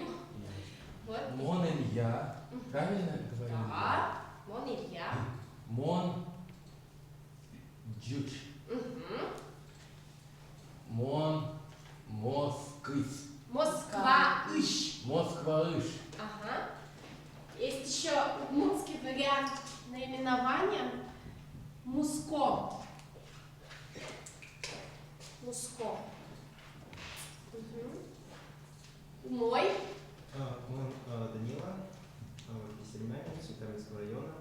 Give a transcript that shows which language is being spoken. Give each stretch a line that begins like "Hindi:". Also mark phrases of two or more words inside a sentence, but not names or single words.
Russian: Вот.
Udmurt: Мон Илья.
Russian: Правильно говорю?
Udmurt: Да. Мон Илья. Мон Джуч. Мон Москвыш. Москва-иш. Москва-иш.
Russian: Ага. Есть еще удмуртский вариант наименования Муско. Муско. Мой. Данила, Весельмянин, Светланинского района.